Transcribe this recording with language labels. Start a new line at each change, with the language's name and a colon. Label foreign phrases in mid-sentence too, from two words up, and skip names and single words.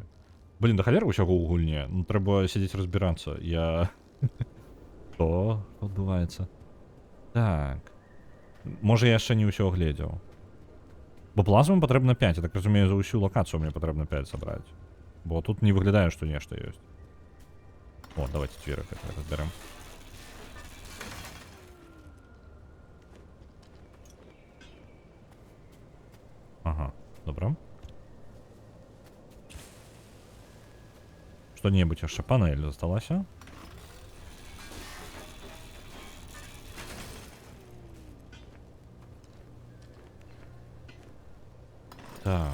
Belarusian: Блін, да халеры ўсяго ў гульне. Ну, трэба сядзець разбірацца. Што адбываецца? Так. Можа, я яшчэ не ўсё гледзеў. Бо плазму патрэбна 5. Я так разумею, за ўсю лакацыю мне патрэбна 5 сабраць. Бо тут не выглядае, што нешта ёсць.
Russian: О, давайте дверь разберем. Ага,
Belarusian: добра. Што-небудзь яшчэ панель засталася. Так.